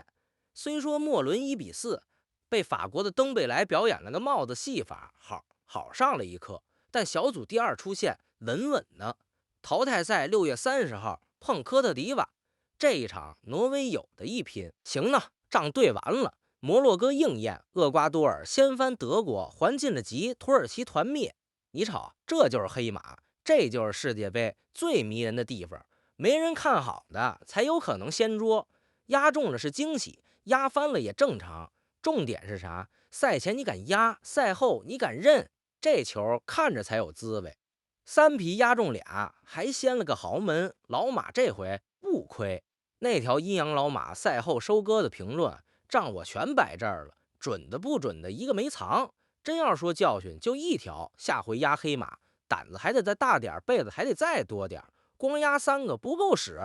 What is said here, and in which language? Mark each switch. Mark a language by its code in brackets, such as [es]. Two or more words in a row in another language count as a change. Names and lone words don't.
[zh] 雖說末輪1-4被法國的登貝萊表演了個帽子戲法，好上了一課，但小組第2出線穩穩的。淘汰賽6月30號碰科特迪瓦，這一場挪威有的一拼。行呢，仗對完了，摩洛哥應驗，厄瓜多爾掀翻德國，還進了級，土耳其團滅。你瞅，這就是黑馬，這就是世界杯最迷人的地方。沒人看好的才有可能掀桌，壓中了是驚喜，壓翻了也正常。重點是啥？賽前你敢壓，賽後你敢認，這球看着才有滋味。3匹押中俩，還掀了個豪門，老馬這回不虧。那條陰陽老馬賽後收割的評論，账我全擺這兒了，準的不準的一個沒藏。真要說教訓，就一條，下回壓黑馬，膽子還得再大點，被子還得再多點，光壓3個不夠使。